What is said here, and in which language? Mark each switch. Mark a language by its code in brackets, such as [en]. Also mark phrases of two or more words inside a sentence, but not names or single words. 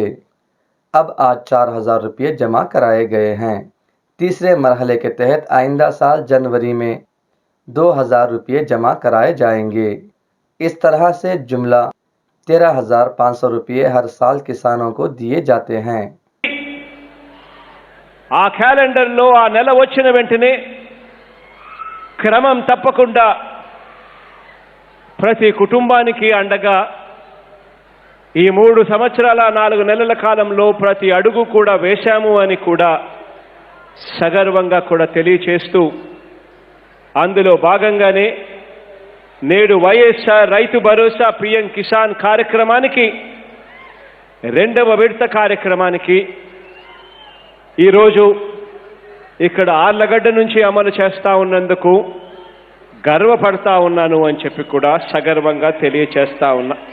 [ur] اب آج 4,000 روپے جمع کرائے گئے ہیں۔ تیسرے مرحلے کے تحت آئندہ سال جنوری میں 2,000 روپے جمع کرائے جائیں گے۔ اس طرح سے جملہ 13,500 روپے ہر سال کسانوں کو دیے جاتے ہیں۔ [te] ఆ క్యాలెండర్లో ఆ నెల వచ్చిన వెంటనే క్రమం తప్పకుండా ప్రతి కుటుంబానికి అండగా ఈ 3 సంవత్సరాల 4 నెలల కాలంలో ప్రతి అడుగు కూడా వేశాము అని కూడా సగర్వంగా కూడా తెలియచేస్తూ, అందులో భాగంగానే నేడు వైఎస్ఆర్ రైతు భరోసా పిఎం కిసాన్ కార్యక్రమానికి 2వ విడత కార్యక్రమానికి ఈరోజు ఇక్కడ ఆర్లగడ్డ నుంచి అమలు చేస్తా ఉన్నందుకు గర్వపడతా ఉన్నాను అని చెప్పి కూడా సగర్వంగా తెలియచేస్తా ఉన్నా.